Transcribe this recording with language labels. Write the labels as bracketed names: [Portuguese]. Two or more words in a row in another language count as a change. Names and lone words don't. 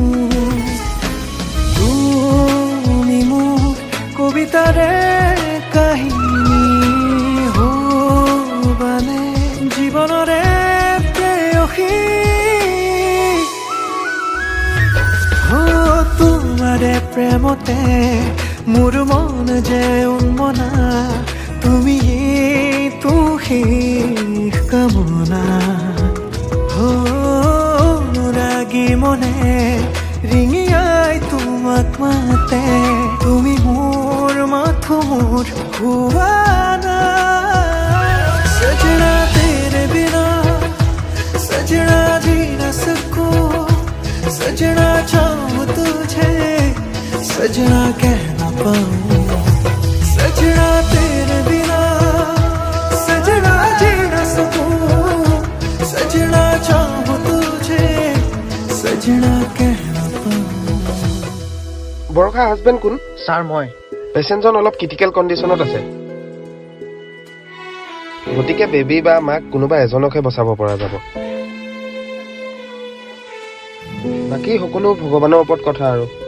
[Assamese] তুমি মোৰ কবিতাৰে কাহিনী জীবনৰে প্ৰেয়সী তোমাৰে প্ৰেমতে মোৰ মন যে উন্মনা তুমি তো শেষ কামনা অনুৰাগী মনে ৰিঙিয়াই তোমাক মাতে তুমি মোৰ মাথো মোৰ হুৱানা [Hindi] सजना तेरे बिना सजना जी न सकूं सजना चाहूं तुझे सजना कह न पाऊं सजना तेरे बिना सजना जी न सकूं सजना चाहूं तुझे सजना कह न पाऊं [Assamese] বৰষা হাজবেণ্ড কোন ছাৰ মই পেচেণ্টজন অলপ [English] critical condition [Assamese] আছে গতিকে বেবী বা মাক কোনোবা এজনকহে বচাব পৰা যাব বাকী সকলো ভগৱানৰ ওপৰত কথা আৰু